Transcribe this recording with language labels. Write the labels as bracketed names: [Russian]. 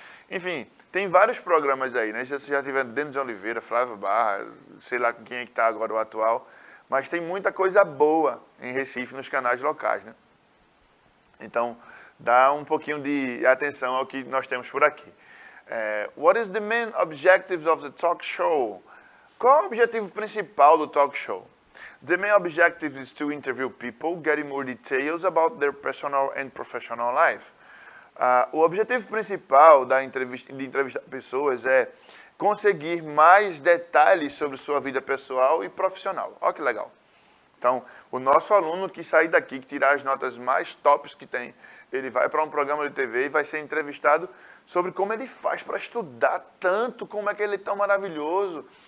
[Portuguese] Enfim, tem vários programas aí, né? Você já tiver Denis Oliveira, Flávio Barra, sei lá com quem é que está agora o atual. Mas tem muita coisa boa em Recife, nos canais locais, né? Então, dá um pouquinho de atenção ao que nós temos por aqui. [English] What is the main objectives of the talk show? [Portuguese] Qual é o objetivo principal do talk show? [English] The main objective is to interview people, getting more details about their personal and professional life. [Portuguese] O objetivo principal de entrevistar pessoas é conseguir mais detalhes sobre sua vida pessoal e profissional. Olha que legal. Então, o nosso aluno que sair daqui, que tirar as notas mais tops que tem, ele vai para um programa de TV e vai ser entrevistado sobre como ele faz para estudar tanto, como é que ele é tão maravilhoso.